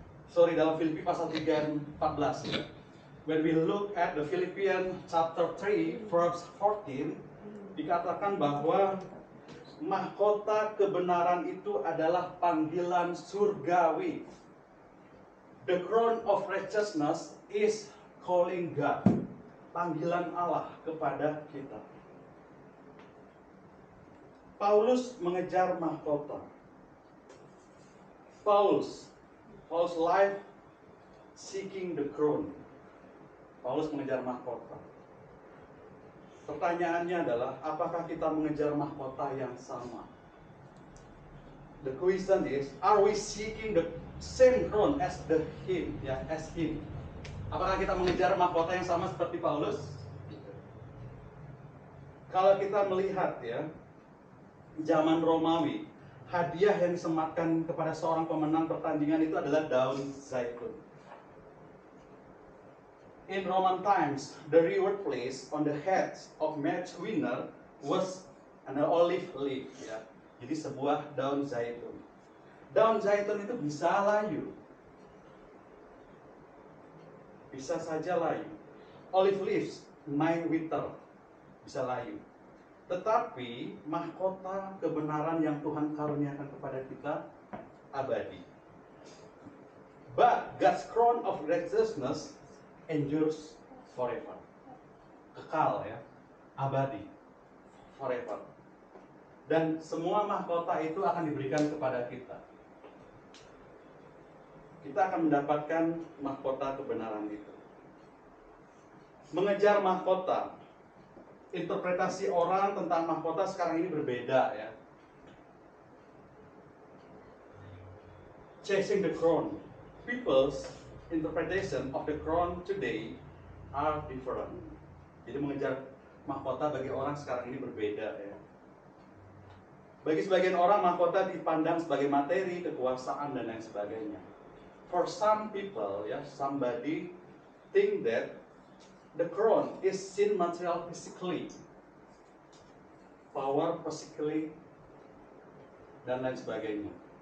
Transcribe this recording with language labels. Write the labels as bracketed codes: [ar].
[id] Sorry, dalam Filipi pasal 3 ayat 14 ya. [en] When we look at the Philippians chapter 3 verse 14, [id] dikatakan bahwa mahkota kebenaran itu adalah panggilan surgawi. [en] The crown of righteousness is calling God. [id] Panggilan Allah kepada kita. Paulus mengejar mahkota. [en] Paul's life seeking the crown. [id] Paulus mengejar mahkota. Pertanyaannya adalah, apakah kita mengejar mahkota yang sama? [en] The question is, are we seeking the same crown as him? [id] Apakah kita mengejar mahkota yang sama seperti Paulus? Kalau kita melihat ya, zaman Romawi, hadiah yang disematkan kepada seorang pemenang pertandingan itu adalah daun zaitun. [en] In Roman times, the reward placed on the heads of match winner was an olive leaf. [id] Ya. Jadi sebuah daun zaitun. Daun zaitun itu bisa layu, bisa saja layu. [en] Olive leaves may wither, [id] bisa layu. Tetapi mahkota kebenaran yang Tuhan karuniakan kepada kita abadi. [en] But God's crown of righteousness endures forever. [id] Kekal ya, abadi, forever. Dan semua mahkota itu akan diberikan kepada kita. Kita akan mendapatkan mahkota kebenaran itu. Mengejar mahkota. Interpretasi orang tentang mahkota sekarang ini berbeda ya. [en] Chasing the crown. People's interpretation of the crown today are different. [id] Jadi mengejar mahkota bagi orang sekarang ini berbeda ya. Bagi sebagian orang mahkota dipandang sebagai materi, kekuasaan dan lain sebagainya. [en] For some people ya, somebody think that the crown is seen material physically, power physically, [id] dan lain sebagainya.